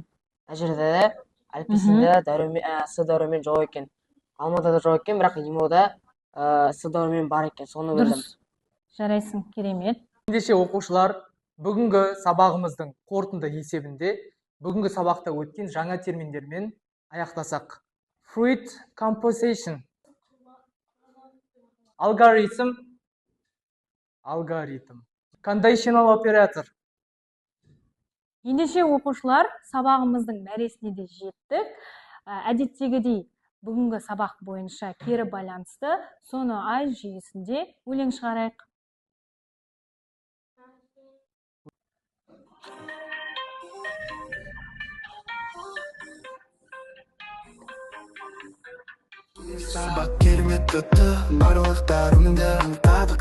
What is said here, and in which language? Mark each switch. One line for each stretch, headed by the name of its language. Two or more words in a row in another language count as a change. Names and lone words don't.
Kazakh: Мына жерде де әліппесінде С дәрумен жоқ екен. Алмада да жоқ екен, бірақ имода С дәрумен бар екен. Соны білдім. Дұрыс. Жарайсың, керемет. ендеше оқушылар, бүгінгі сабағымыздың қорытынды есебінде бүгінгі сабақта өткен жаңа терминдермен аяқтасақ.
English: Fruit composition, algorithm, conditional operator.
Kazakh: Ендеше оқушылар, сабағымыздың мәресіне де жеттік. Әдеттегідей бүгінгі сабақ бойынша кері байланысты соны ай жүйесінде өлең шығарайық. Сабақ керемет өтті, барлықтар өнімді аңтадық.